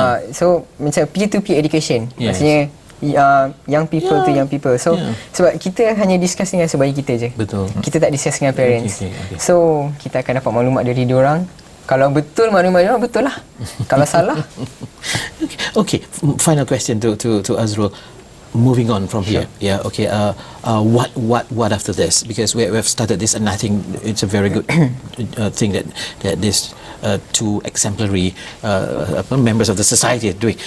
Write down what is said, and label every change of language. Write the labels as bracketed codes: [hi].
[en] So [ms] macam [en] peer-to-peer education. [ms] Maksudnya [en] young people to young people. [ms] So sebab kita hanya [en] discuss [ms] dengan sebaya kita je. Betul. Kita tak [en] discuss [ms] dengan [en] parents. [ms] So kita akan dapat maklumat dari diorang. Kalau betul maklumat diorang, betul lah. Kalau salah. [en] Okay. Final question to Azrul. Moving on from here, what after this? Because we have started this, and I think it's a very good thing that this two exemplary members of the society are doing.